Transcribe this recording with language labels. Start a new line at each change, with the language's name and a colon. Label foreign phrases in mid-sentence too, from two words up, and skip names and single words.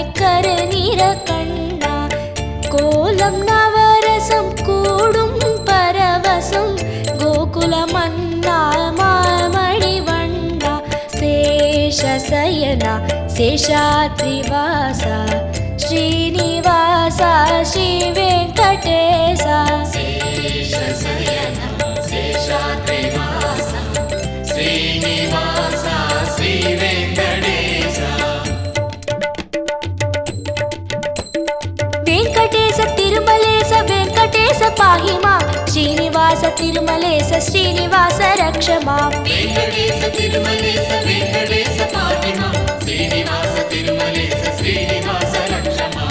Tamil: கருநிற கண்ணா கோலம் நவரசம் கூடும் பரவசம் கோகுல மன்னா மாமணி வண்ணா சேஷசயனா சேஷாத்ரிவாசா ஸ்ரீனிவாசா ஸ்ரீ வெங்கடேசா சேஷசயனா சேஷாத்ரிவாசா ஸ்ரீனிவாசா ஸ்ரீ வெங்கடேசா.
Sanskrit: వెంకటేశ తిరుమలేశ వెంకటేశ పాహి మాం శ్రీనివాస తిరుమలేశ శ్రీనివాస రక్ష మాం వెంకటేశ తిరుమలేశ వెంకటేశ పాహి మాం శ్రీనివాస తిరుమలేశ శ్రీనివాస రక్ష మాం